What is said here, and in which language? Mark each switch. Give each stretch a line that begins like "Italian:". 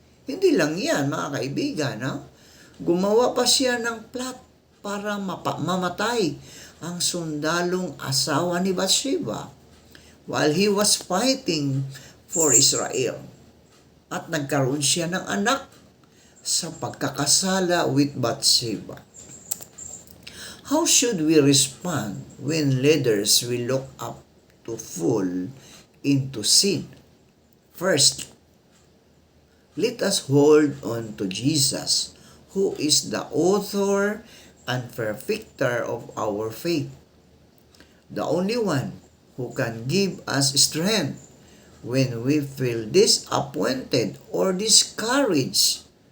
Filipino: Hindi lang yan, mga kaibigan, ha? Gumawa pa siya ng plot para mamatay ang sundalong asawa ni Bathsheba.
English: while he was fighting for Israel.
Filipino: At nagkaroon siya ng anak sa pagkakasala
English: with Bathsheba. How should we respond when leaders will look up to fall into sin? First, let us hold on to Jesus, who is the author and perfecter of our faith, the only one who can give us strength when we feel disappointed or discouraged.